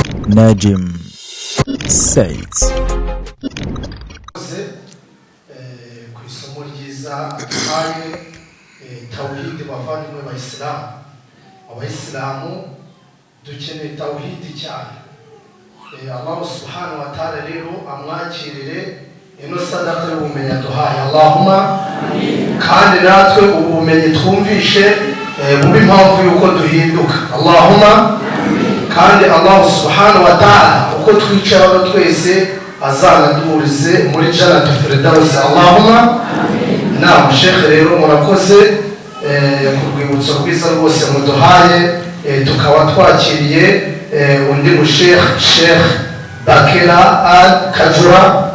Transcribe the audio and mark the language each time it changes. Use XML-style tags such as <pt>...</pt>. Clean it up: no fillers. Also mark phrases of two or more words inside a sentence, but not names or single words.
<rw>Najim Said. Ku isomo ryiza ahaye tawhid bavandimwe abayisilamu dukeneye tawhid cyane.</rw> <ar>الله سبحانه وتعالى</ar> <rw>rero amwakirire ino sadaka y'ubumenyi duhaye. Allahumma kandi natwe ubumenyi twumvishe bube impamvu yuko duhinduka. Allahumma kandi</rw> <ar>الله سبحانه وتعالى</ar> <rw>uko twicara twese azanadurize muri</rw> <ar>جنة الفردوس.</ar> <rw>Allahumma na Sheikh rero murakoze ku rwibutso rwiza rwose muduhaye, tukaba twakiriye undi mu Sheikh Bakera Al-Kajura.</rw>